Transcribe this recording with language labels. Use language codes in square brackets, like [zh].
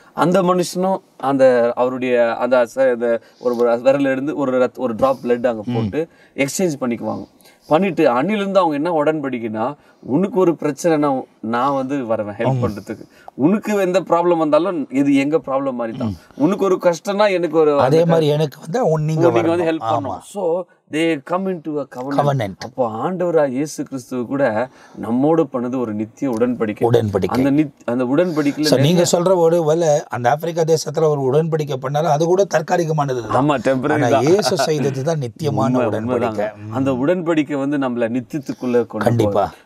[ta] அந்த மனுஷனும் அந்த அவருடைய அந்த ஒரு விரல இருந்து ஒரு ட்ராப் பிளட் அங்கே போட்டு எக்ஸ்சேஞ்ச் பண்ணிக்குவாங்க. பண்ணிட்டு அன்னிலிருந்து அவங்க என்ன உடன்படிக்கைன்னா, உனக்கு ஒரு பிரச்சனைனா நான் வருவேன் ஹெல்ப் பண்றதுக்கு, உனக்கு எந்த ப்ராப்ளம் வந்தாலும் இது எங்க ப்ராப்ளம் மாதிரி தான், உனக்கு ஒரு கஷ்டம்னா எனக்கு ஒரு அதே மாதிரி எனக்கு நீங்க ஹெல்ப் பண்ணணும். [en] So they come into a covenant. [ta] அப்போ ஆண்டவராக இயேசு கிறிஸ்துவ கூட நம்மோடு பண்ணது ஒரு நித்திய உடன்படிக்கை. அந்த உடன்படிக்கையில நீங்க சொல்ற ஒரு வேலை அந்த ஆப்பிரிக்கா தேசத்துல ஒரு உடன்படிக்கை பண்ணாலும் அது கூட தற்காலிகமானது. ஆமா, டெம்பரரி. இயேசு செய்தது தான் நித்தியமான உடன்படிக்கை. அந்த உடன்படிக்கை நம்மள நித்தியத்துக்குள்ள கொண்டு போகும்.